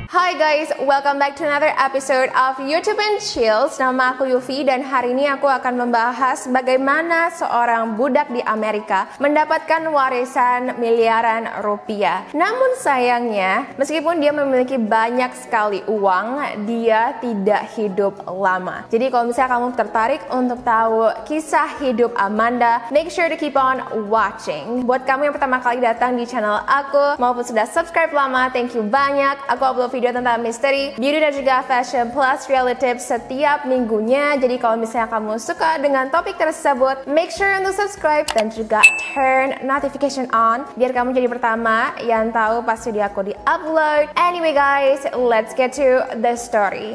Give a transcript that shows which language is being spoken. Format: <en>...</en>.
<en>Hi guys, welcome back to another episode of YouTube and Chills.</en> <id>Nama aku Yufi dan hari ini aku akan membahas bagaimana seorang budak di Amerika mendapatkan warisan miliaran rupiah. Namun sayangnya, meskipun dia memiliki banyak sekali uang, dia tidak hidup lama. Jadi kalau misalnya kamu tertarik untuk tahu kisah hidup Amanda,</id> <en>make sure to keep on watching.</en> <id>Buat kamu yang pertama kali datang di channel aku maupun sudah subscribe lama,</id> <en>thank you</en> <id>banyak. Aku upload video tentang misteri, beauty dan juga fashion plus reality tips setiap minggunya. Jadi kalau misalnya kamu suka dengan topik tersebut,</id> <en>make sure</en> <id>untuk subscribe dan juga</id> <en>turn notification on</en> <id>biar kamu jadi pertama yang tahu pas video aku di-upload.</id> <en>Anyway guys, let's get to the story.</en>